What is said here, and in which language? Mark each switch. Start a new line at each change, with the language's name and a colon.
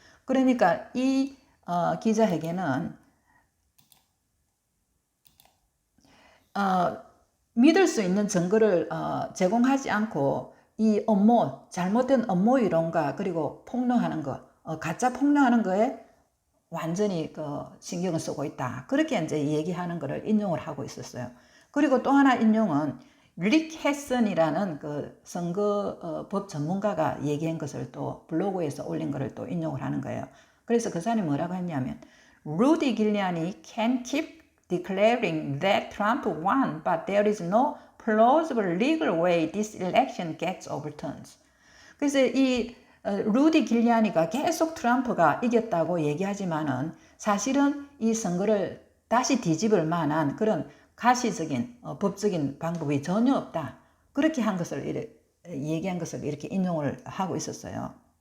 Korean: 그러니까 이 기자회견은 믿을 수 있는 증거를 제공하지 않고 이 잘못된 업무 이론과 그리고 폭로하는 거, 가짜 폭로하는 거에 완전히 신경을 쓰고 있다. 그렇게 이제 얘기하는 거를 인용을 하고 있었어요. 그리고 또 하나 인용은 릭 헤슨이라는 선거법 전문가가 얘기한 것을 또 블로그에서 올린 것을 또 인용을 하는 거예요. 그래서 그 사람이 뭐라고 했냐면
English: Rudy Giuliani can keep declaring that Trump won, but there is no plausible legal way this election gets overturned.
Korean: 그래서 이 루디 길리아니가 계속 트럼프가 이겼다고 얘기하지만은 사실은 이 선거를 다시 뒤집을 만한 그런 가시적인 법적인 방법이 전혀 없다. 그렇게 한 것을 얘기한 것을 이렇게 인용을 하고 있었어요.